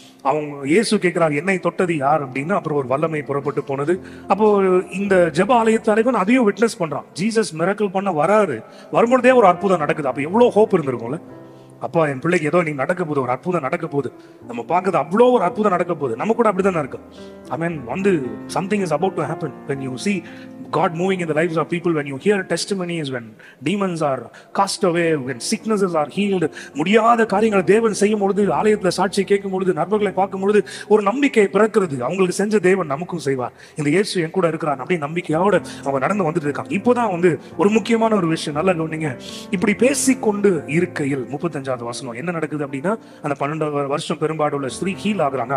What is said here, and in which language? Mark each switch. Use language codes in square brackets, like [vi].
[ta] அவங்க இயேசு கேட்கிறாங்க என்னை தொட்டது யார் அப்படின்னு. அப்புறம் ஒரு வல்லமை புறப்பட்டு போனது. அப்போ இந்த ஜெப ஆலய தலைவன் அதையும் விட்னஸ் பண்றான். ஜீசஸ் மிரக்கல் பண்ண வராரு, வரும்பொழுதே ஒரு அற்புதம் நடக்குது. அப்ப எவ்வளவு ஹோப் இருந்திருக்கும்ல. அப்பா என் பிள்ளைக்கு ஏதோ நீங்க நடக்க போகுது, ஒரு அற்புதம் நடக்க போகுது, நம்ம பார்க்குது அவ்வளோ ஒரு அற்புதம் நடக்க போகுது. நம்ம கூட அப்படிதான் இருக்கு. [en] I mean வந்து something is about to happen when you see God moving in the lives of people, when you hear testimonies, when demons are cast away, when sicknesses are healed. [ta] முடியாத காரியங்களை தேவன் செய்யும் பொழுது, ஆலயத்துல சாட்சியை கேட்கும் பொழுது, நண்பர்களை பார்க்கும் பொழுது ஒரு நம்பிக்கை பிறக்கிறது. அவங்களுக்கு செஞ்ச தேவன் நமக்கும் செய்வார், இந்த இயேசு என் கூட இருக்கிறார் அப்படின்னு நம்பிக்கையோட அவங்க நடந்து வந்துட்டு இருக்காங்க. இப்போதான் வந்து ஒரு முக்கியமான ஒரு விஷயம் நல்லா கவனிங்க. இப்படி பேசிக்கொண்டு இருக்கையில் 35 வசனம் என்ன நடக்குது அப்படின்னா, அந்த 12 வருஷம் பெரும்பாடு உள்ள ஸ்திரீ ஹீல் ஆகுறாங்க.